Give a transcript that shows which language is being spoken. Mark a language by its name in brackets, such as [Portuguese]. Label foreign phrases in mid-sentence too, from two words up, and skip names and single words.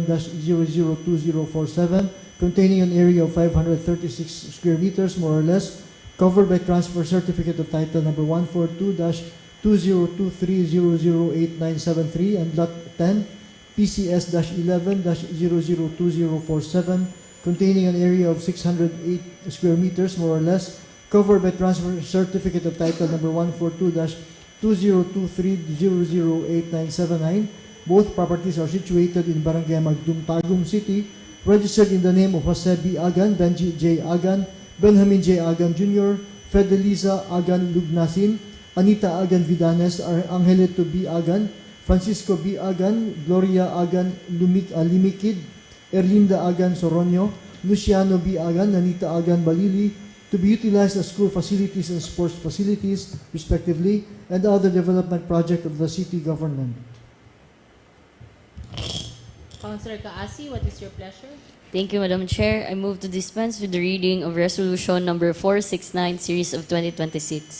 [English] 11-002047, containing an area of 536 square meters, more or less, covered by transfer certificate of title number 142-2023008973, and Lot 10, PCS-11-002047, containing an area of 608 square meters, more or less, covered by transfer certificate of title number 142-2023008979. Both properties are situated in Barangay Magdum, Tagum City, registered in the name of Jose B. Agan, Benji J. Agan, Benjamin J. Agan Jr., Fedeliza Agan Lugnasin, Anita Agan Vidanes, Angelito B. Agan, Francisco B. Agan, Gloria Agan Limikid, Erlinda Agan Soronio, Luciano B. Agan, Anita Agan Balili, to be utilized as school facilities and sports facilities, respectively, and other development project of the city government. Councilor Kaasi, what is your pleasure? Thank you, Madam Chair. I move to dispense with the reading of Resolution Number 469, Series of 2026.